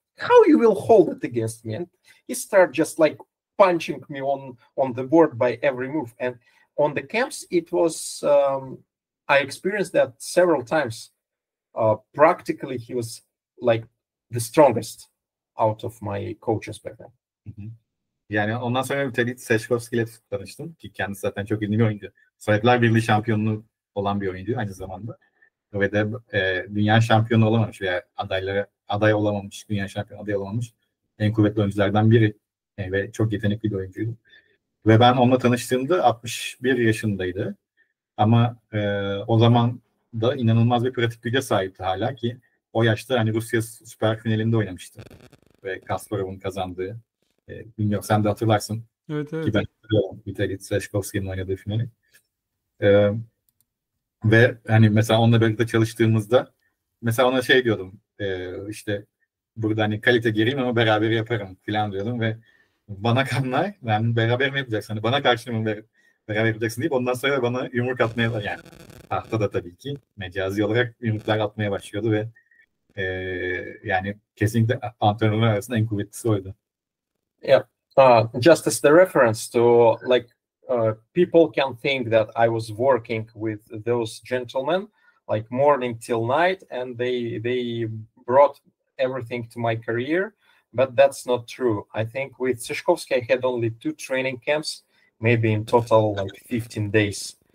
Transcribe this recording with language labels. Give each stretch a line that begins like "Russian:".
English: How you will hold it against me? And he started just like punching me on the board by every move. And on the camps, it was I experienced that several times. Practically, he was like the strongest out of my coaches back then. Mm-hmm.
Turkish: Yani ondan sonra Vitaly Tsishkovsky ile tanıştım ki kendisi zaten çok ünlü bir oyuncu. Sovyetler Birliği şampiyonluğu olan bir oyuncu aynı zamanda. Ve de dünya şampiyonu olamamış veya aday olamamış, dünya şampiyonu aday olamamış en kuvvetli oyunculardan biri. Ve çok yetenekli bir oyuncuydu. Ve ben onunla tanıştığımda 61 yaşındaydı. Ama o zaman da inanılmaz bir pratik güce sahipti hala ki o yaşta hani Rusya Süper Finalinde oynamıştı. Ve Kasparov'un kazandığı. Bilmiyorum sen de hatırlarsın. Evet. Ki ben hatırlıyorum Vitaly Tsishkovsky'nin oynadığı finali. Ve hani mesela onunla birlikte çalıştığımızda mesela ona şey diyordum işte burada hani kalite gireyim ama beraber yaparım falan diyordum ve bana kanlar yani beraber mi yapacaksın? Hani bana karşı mı beraber yapacaksın deyip ondan sonra bana yumruk atmaya yani tahtada tabii ki mecazi olarak yumruklar atmaya başlıyordu ve yani kesinlikle antrenörler arasında en kuvvetlisi oydu.
English: Yeah, just as the reference to like people can think that I was working with those gentlemen like morning till night, and they brought everything to my career, but that's not true. I think with Tsishkovsky I had only 2 training camps, maybe in total like 15 days.